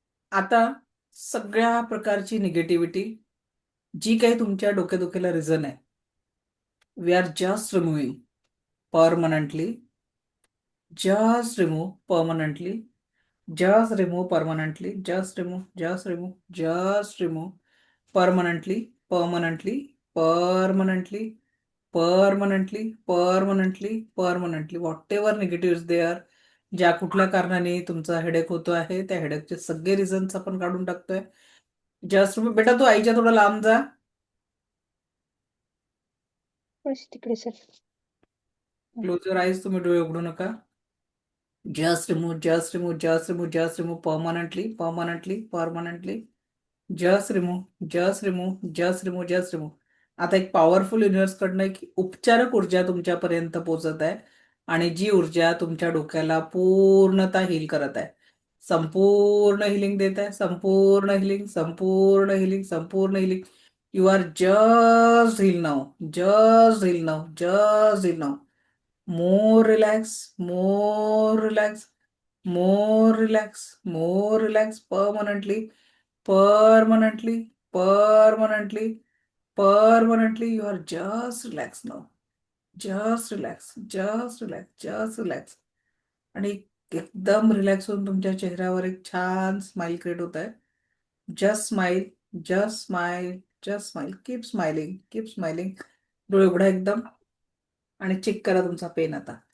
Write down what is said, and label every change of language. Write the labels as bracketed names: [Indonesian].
[Marathi] आता सगळ्या प्रकारची निगेटिव्हिटी, जी काही तुमच्या डोकेदुखीला रिझन आहे, [English] We are just removing permanently. just remove permanently, just remove permanently, just remove, just remove, just remove permanently, permanently, permanently, permanently, permanently, permanently, whatever negative is there. [Marathi] ज्या कुठल्या कारणाने तुमचा हेडेक होतो आहे त्या हेडेकचे सगळे रिझन्स आपण काढून टाकतोय. जस्ट बेटा, तू आईच्या थोडं लांब जा. तिकडे सर. [English] Close your eyes. [Marathi] तुम्ही डोळे उघडू नका. [English] Just remove, just remove, just remove, just remove permanently, permanently, permanently. Just remove, just remove, just remove, just remove. [Marathi] आता एक पॉवरफुल युनिव्हर्स कडनं एक उपचारक ऊर्जा तुमच्यापर्यंत पोहोचत आहे आणि जी ऊर्जा तुमच्या डोक्याला पूर्णतः हील करत आहे. संपूर्ण हिलिंग देत आहे. संपूर्ण हिलिंग, संपूर्ण हिलिंग, संपूर्ण healing. [English] You are just heal now, just heal now, just heal now. More relax, more relax, more relax, more relax, permanently, permanently, permanently, permanently. You are just relax now. Just relax, just relax, just relax. [Marathi] आणि एकदम relax होऊन तुमच्या चेहऱ्यावर एक छान smile create होत आहे. [English] Just smile, just smile, just smile, keep smiling. [Marathi] डोळे उघडा एकदम आणि चेक करा तुमचा पेन आता.